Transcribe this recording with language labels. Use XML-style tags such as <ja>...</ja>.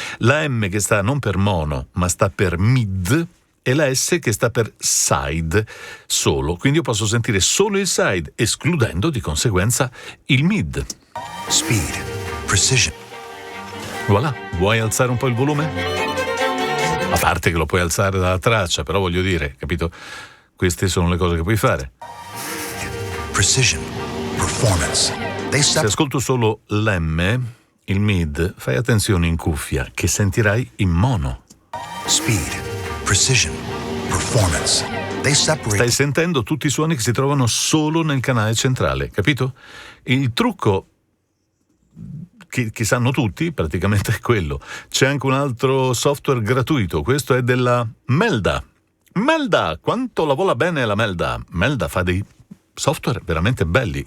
<it>La M che sta non per mono ma sta per mid, e la S che sta per side solo, quindi io posso sentire solo il side, escludendo di conseguenza il mid.</it> <en>Speed, precision.</en> <it>Voilà, vuoi alzare un po' il volume? A parte che lo puoi alzare dalla traccia, però voglio dire, capito? Queste sono le cose che puoi fare.</it> <en>Precision, performance.</en> <it>Se ascolto solo l'M, il mid, fai attenzione in cuffia, che sentirai in mono.</it> <en>Speed, precision, performance. They separate.</en> <it>Stai sentendo tutti i suoni che si trovano solo nel canale centrale, capito? Il trucco che sanno tutti praticamente è quello. C'è anche un altro software gratuito, questo è della Melda. Melda, quanto la vola bene la Melda. Melda fa dei software veramente belli.</it>